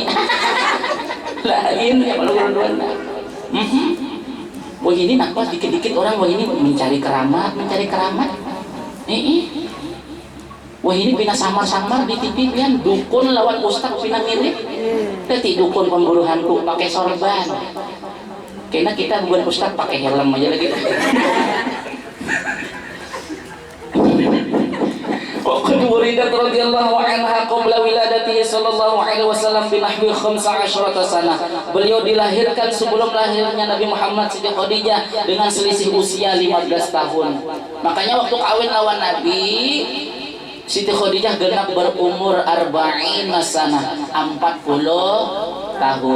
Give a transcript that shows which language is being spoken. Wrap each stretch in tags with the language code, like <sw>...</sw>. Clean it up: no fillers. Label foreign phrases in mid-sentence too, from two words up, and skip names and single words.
<id>Lain ya kalau guru-guruan. Wah ini nakal dikit-dikit orang wah ini mencari keramat.</id> <bjn>Wah ini pina samar-samar di TV pian dukun lawan ustaz pina mirip. Teti dukun pemburu hantu pakai sorban. Kena kita bukan ustaz pakai helm aja lagi.</bjn> <ar>وقد وُلدت رضي الله عنها قبل ولادته صلى الله عليه وسلم بنحو 15 سنة.</ar> <id>Beliau dilahirkan sebelum lahirnya Nabi Muhammad Siti Khadijah dengan selisih usia 15 tahun. Makanya waktu kawin lawan Nabi Siti Khadijah genap berumur 40 sanah, 40 tahun.</id>